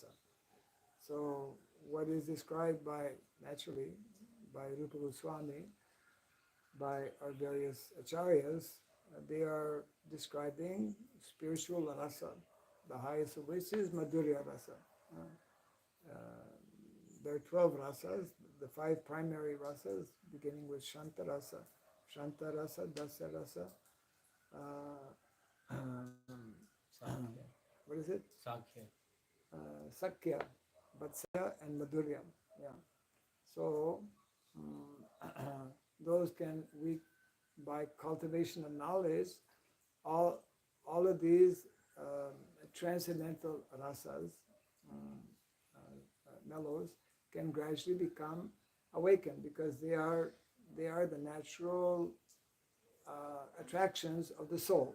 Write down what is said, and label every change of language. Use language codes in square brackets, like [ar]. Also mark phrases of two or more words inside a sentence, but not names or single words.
[en] So what is described by, naturally, by Rupa Goswami, by our various acharyas, they are describing spiritual rasa, the highest of which is Madhurya rasa. There are 12 rasas, the 5 primary rasas, beginning with Shanta rasa, Dasa rasa, Sakya. what is it? Sakya. Sakya, Vatsya and Madhurya. Yeah. So those can we by cultivation of knowledge, all of these transcendental rasas, mellows, can gradually become awakened because they are the natural attractions of the soul.